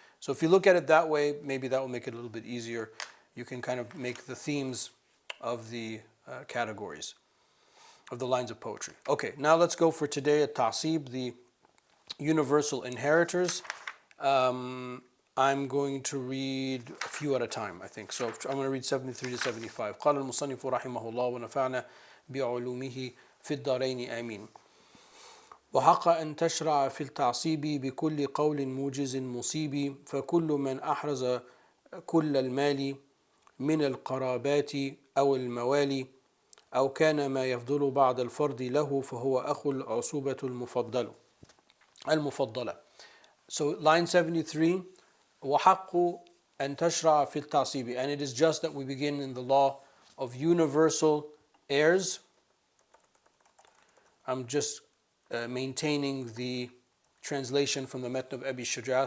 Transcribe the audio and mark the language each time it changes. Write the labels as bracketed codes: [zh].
[en] So if you look at it that way, maybe that will make it a little bit easier. You can kind of make the themes of the categories, of the lines of poetry. Okay, now let's go for today at Ta'sib, the universal inheritors. I'm going to read a few at a time, I think. So I'm going to read 73 to 75. [ar] قال المصنف رحمه الله ونفعنا بعلومه في الدارين آمين. وحق أن تشرع في التعصيب بكل قول موجز مصيب فكل من أحرز كل المال من القرابات أو الموالي أو كان ما يفضل بعد الفرض له فهو أخو العصوبة المفضلة. [en] So line 73, [ar] وحق أن تشرع في التعصيب, [en] and it is just that we begin in the law of universal heirs. I'm just maintaining the translation from the Matn of Abi Shuja.